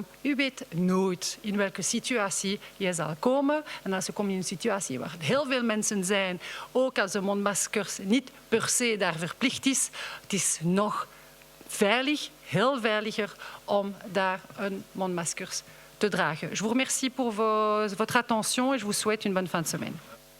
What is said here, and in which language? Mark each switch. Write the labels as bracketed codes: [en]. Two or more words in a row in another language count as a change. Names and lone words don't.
[nl] U weet nooit in welke situatie je zal komen. En als je komt in een situatie waar heel veel mensen zijn, ook als de mondmaskers niet per se daar verplicht is, het is nog veilig, heel veiliger om daar een mondmaskers te dragen. [fr] Je vous remercie pour votre attention et je vous souhaite une bonne fin de semaine.